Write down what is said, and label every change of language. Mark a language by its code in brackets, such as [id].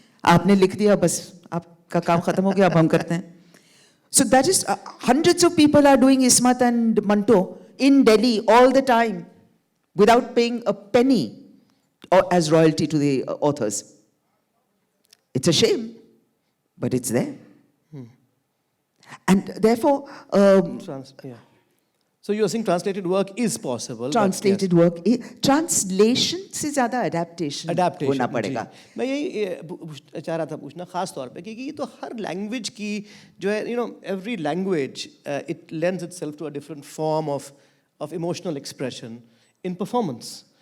[hi] आपने लिख दिया, बस आपका काम खत्म हो गया, अब हम करते हैं। [en] So that is hundreds of people are doing Ismat and Manto in Delhi all the time without paying a penny or as royalty to the authors. It's a shame, but it's there. And therefore, Yeah. So you are saying translated work is possible. translated work, [hi] translation से ज़्यादा adaptation होना पड़ेगा। मैं यही चाह रहा था पूछना खास तौर पे, क्योंकि ये तो हर लैंग्वेज की जो है, [en] You know, every language it lends itself to a different form of emotional expression in performance.